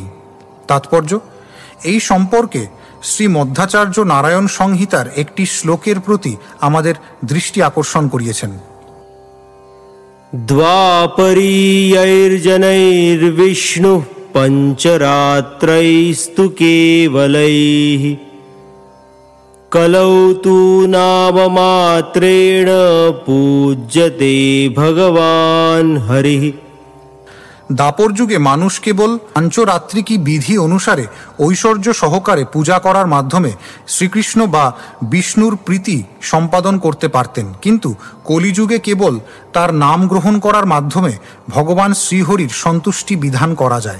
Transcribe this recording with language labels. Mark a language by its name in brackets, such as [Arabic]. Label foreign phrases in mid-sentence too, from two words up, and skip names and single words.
[Bangla] তাৎপর্য: এই সম্পর্কে শ্রী মধ্বাচার্য নারায়ণ সংহিতার একটি শ্লোকের প্রতি আমাদের দৃষ্টি আকর্ষণ করিয়েছেন। [Sanskrit] দ্বাপরীয়ৈর্জনৈর্বিষ্ণু পঞ্চরাত্রৈস্তু কেবলৈঃ, कलौ तु नाममात्रेण पूज्यते भगवान् हरिः। [Bangla] দাপর যুগে মানুষ কেবল পাঞ্চরাত্রিকী বিধি অনুসারে ঐশ্বর্য সহকারে পূজা করার মাধ্যমে শ্রীকৃষ্ণ বা বিষ্ণুর প্রীতি সম্পাদন করতে পারতেন, কিন্তু কলিযুগে কেবল তার নাম গ্রহণ করার মাধ্যমে ভগবান শ্রীহরির সন্তুষ্টি বিধান করা যায়।